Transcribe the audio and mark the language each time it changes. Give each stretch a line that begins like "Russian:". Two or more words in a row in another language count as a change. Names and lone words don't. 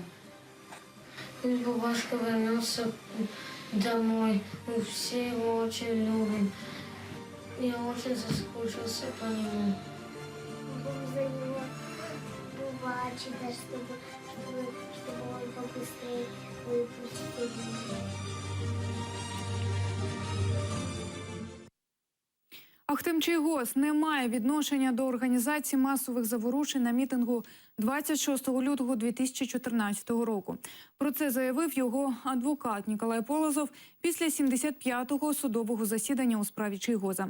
Russian: Пусть бабушка вернется домой. Мы все его очень любим. Я очень соскучился по нему. Будем за него бывать, чтобы он побыстрее выпустил.
Ukrainian: Ахтем Чийгоз не має відношення до організації масових заворушень на мітингу 26 лютого 2014 року. Про це заявив його адвокат Ніколай Полозов після 75-го судового засідання у справі Чийгоза.